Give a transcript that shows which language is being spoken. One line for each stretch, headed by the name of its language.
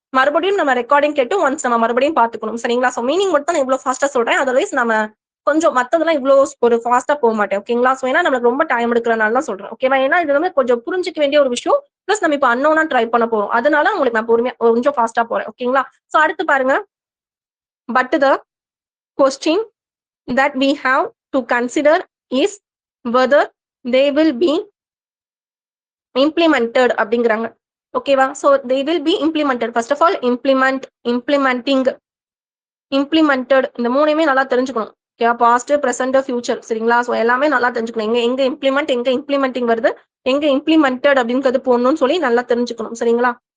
Tamil: மறுபடியும் நம்ம ரெக்கார்டிங் கேட்டு ஒன்ஸ் நம்ம மறுபடியும் பாத்துக்கணும். சரிங்களா? சோ மீனிங் மட்டும் நான் இவ்வளவு ஃபாஸ்டா சொல்றேன். அதர்வைஸ் நம்ம கொஞ்சம் மத்ததெல்லாம் இவ்வளவு ஒரு ஃபாஸ்டா போக மாட்டேன். ஓகேங்களா? சோ ஏன்னா நம்மளுக்கு ரொம்ப டைம் எடுக்கிறனால தான் சொல்றேன். ஓகேவா? ஏன்னா இது வந்து கொஞ்சம் புரிஞ்சுக்க வேண்டிய ஒரு விஷயம். பிளஸ் நம்ம இப்ப அன்னோனா ட்ரை பண்ண போறோம். அதனால உங்களுக்கு நான் பொறுமையா கொஞ்சம் ஃபாஸ்டா போறேன். ஓகேங்களா? சோ அடுத்து பாருங்க.
English: but the question that we have to consider is whether they will be implemented
Tamil: அப்படிங்கிறாங்க.
English: ஓகேவா? so they will be implemented. first of all implementing
Tamil: implemented இந்த மூணையுமே நல்லா தெரிஞ்சுக்கணும். Okay, past, present, future. சரிங்களா? ஸோ எல்லாமே நல்லா தெரிஞ்சுக்கணும். எங்க எங்க இம்ப்ளிமெண்ட், எங்க இம்ப்ளிமெண்டிங் வருது, எங்க இம்ப்ளிமெண்டட் அப்படின்றது போடணும்னு சொல்லி நல்லா தெரிஞ்சுக்கணும். சரிங்களா?